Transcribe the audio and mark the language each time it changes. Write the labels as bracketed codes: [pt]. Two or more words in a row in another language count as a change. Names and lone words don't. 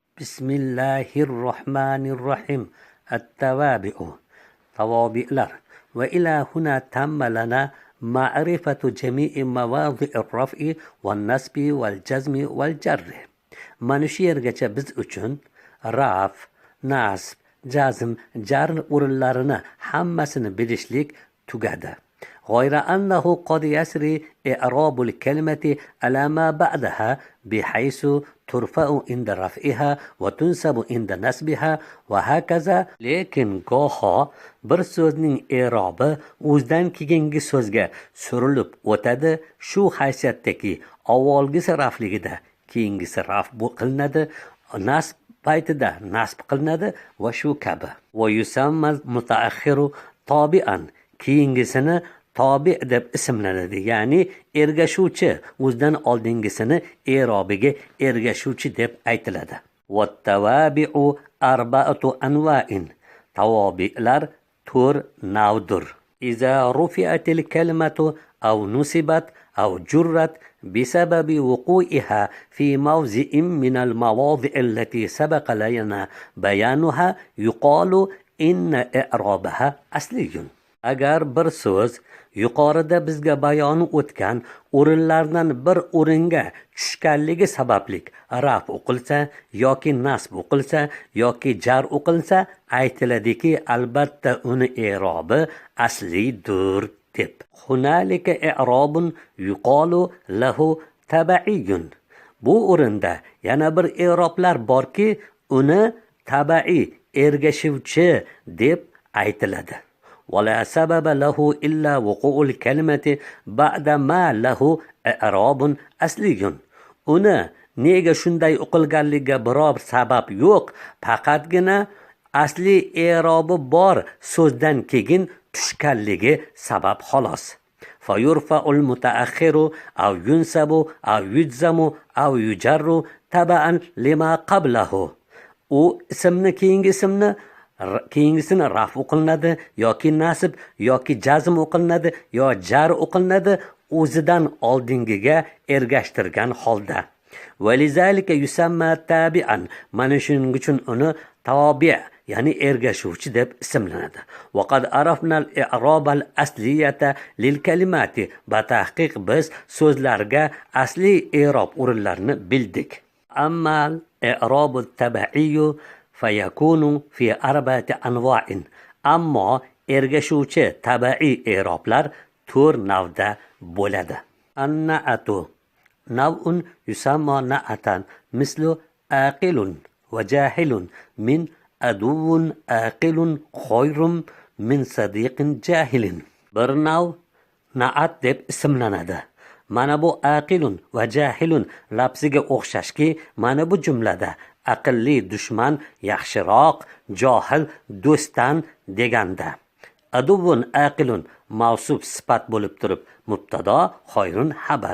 [ar] Bismillahirrohmanirrohim. At-tawabi'u. Tavobi'lar. وإلى هنا تم لنا معرفة جميع مواضع الرفع والنصب والجزم والجر. [uz] Mana shu yergacha biz uchun raf, nasb, jazm, jarr o'rinlarini hammasini bilishlik tugadi. [ar] غير أنه قد يسري إعراب الكلمة على ما بعدها بحيث ترفع عند رفعها وتنسب عند نسبها وهكذا. [uz] lekin goho bir so'zning i'robi o'zidan keyingi so'zga surilib o'tadi. Shu haysiyatdaki avvalgisi rafligida keyingisi raf qilinadi, nasb paytida nasb qilinadi va shu kabi. [ar] ويسمى المتأخر تابعا. [uz] Keyingisini tobi deb ismlanadi, ya'ni ergashuvchi. O'zidan oldingisini e'robiga ergashuvchi deb aytiladi. [ar] والتوابع أربعة أنواع. [uz] Tavobi'lar 4 navdir. [ar] إذا رفعت الكلمة أو نصبت أو جرت بسبب وقوعها في موضع من المواضع التي سبق لنا بيانها يقال إن إعرابها أصلي. [uz] Agar bir so'z yuqorida bizga bayoni o'tgan o'rinlardan bir o'ringa tushganligi sababli raf o'qilsa yoki nasb o'qilsa yoki jar o'qilsa, aytiladiki albatta uni i'robi aslidir deb. [ar] هنالك إعراب يقال له تبعي. [uz] Bu o'rinda yana bir i'roblar borki, uni tabi'iy, ergashuvchi deb aytiladi. [ar] ولا سبب له إلا وقوع الكلمة بعد ما له إعراب أصلي. [uz] Uni nega shunday o'qilganligiga biror sabab yo'q, faqatgina asli i'robi bor so'zdan keyin tushganligi sabab xolos. [ar] فيرفع المتأخر أو ينسب أو يجزم أو يجر تبعا لما قبله. [uz] U ismni keyingi ismni keyingisini raf o'qilinadi yoki nasb yoki jazm o'qilinadi yo jar o'qilinadi o'zidan oldingiga ergashtirgan holda. [ar] ولذلك يسمى تابعا. [uz] Mana shuning uchun uni tabi', ya'ni ergashuvchi deb ismlanadi. [ar] وقد عرفنا الإعراب الأصلية للكلمة. [uz] Batahqiq biz so'zlarga asli i'rob o'rinlarini bildik. [ar] أما الإعراب التبعي فيكون في أربعة أنواع. [uz] Ammo ergashuvchi tabiiy i'roblar 4 navda bo'ladi. [ar] النعت. نوع يسمى نعتا مثل عاقل وجاهل من عدو عاقل خير من صديق جاهل. [uz] Bir nav na'at deb ismlanadi. Mana bu [ar] عاقل وجاهل [uz] lafziga o'xshashki, mana bu jumlada aqlli dushman yaxshiroq, johil do'stdan deganda. [ar] عدو عاقل [uz] mavsuf sifat bo'lib turib mubtado, xoyrun xabari.